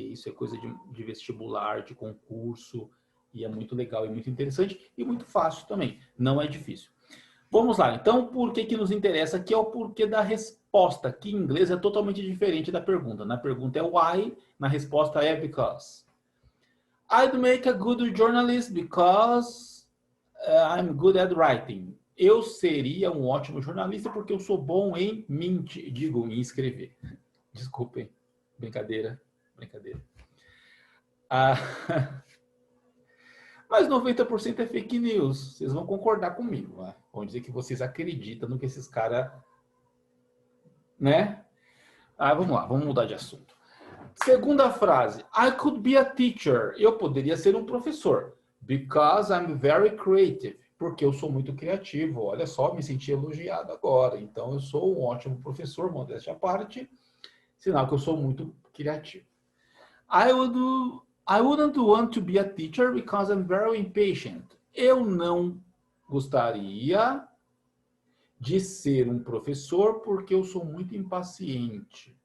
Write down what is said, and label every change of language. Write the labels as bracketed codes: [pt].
[pt] Isso é coisa de vestibular, de concurso, e é muito legal e muito interessante, e muito fácil também, não é difícil. Vamos lá, então, o porquê que nos interessa, que é o porquê da resposta, que em inglês é totalmente diferente da pergunta. Na pergunta é why, na resposta é because. [en] I'd make a good journalist because I'm good at writing. [pt] Eu seria um ótimo jornalista porque eu sou bom em mentir, em escrever. Desculpem, brincadeira. Ah, mas 90% é fake news. Vocês vão concordar comigo. Né? Vão dizer que vocês acreditam no que esses caras, né? Vamos lá, vamos mudar de assunto. Segunda frase. [en] I could be a teacher. [pt] Eu poderia ser um professor. [en] Because I'm very creative. [pt] Porque eu sou muito criativo. Olha só, me senti elogiado agora. Então, eu sou um ótimo professor, modéstia à parte. Sinal que eu sou muito criativo. [en] I wouldn't want to be a teacher because I'm very impatient. [pt] Eu não gostaria de ser um professor porque eu sou muito impaciente.